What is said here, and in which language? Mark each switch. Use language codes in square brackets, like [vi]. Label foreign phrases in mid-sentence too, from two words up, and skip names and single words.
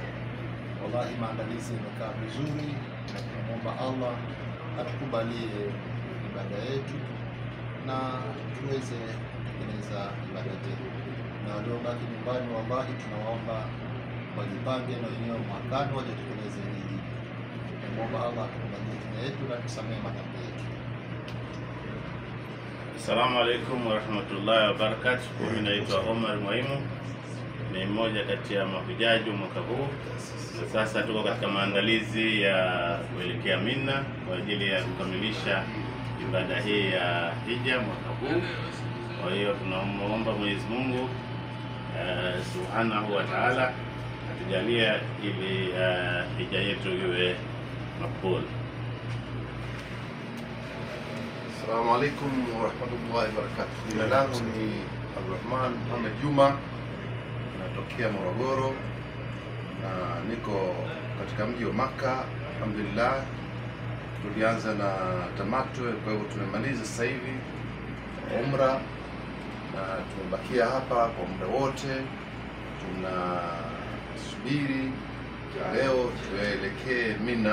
[sw] Wallahi maandalizi yamekaa vizuri na tunamwomba Allah atukubalie ibada yetu na tuweze kutekeleza ibada zetu, na waliobaki nyumbani wallahi tunawaomba wajipange na wenyewe mwakani waje tutekeleze hili. Tunamwomba Allah atukubalie ibada yetu na tusamehe madhambi yetu. [ar] السلام عليكم ورحمة الله وبركاته. [sw] Mimi naitwa Omar Mwaimu, ni mmoja kati ya mahujaji mwaka huu. Sasa tuko katika maandalizi ya kuelekea Mina kwa ajili ya kukamilisha ibada hii ya hija mwaka huu. Kwa hiyo tunaomba Mwenyezi Mungu [ar] سبحانه وتعالى [sw] atujalie ili hija yetu iwe makbul. [ar] السلام عليكم ورحمة الله وبركاته. [sw] Jina langu ni Abdurrahman Muhammad Juma, natokea Morogoro na niko katika mji wa Maka. Alhamdulillah, tulianza na tamattu, kwa hivyo tumemaliza sasa hivi umra na tumebakia hapa kwa muda wote, tunasubiri leo tuelekee Mina.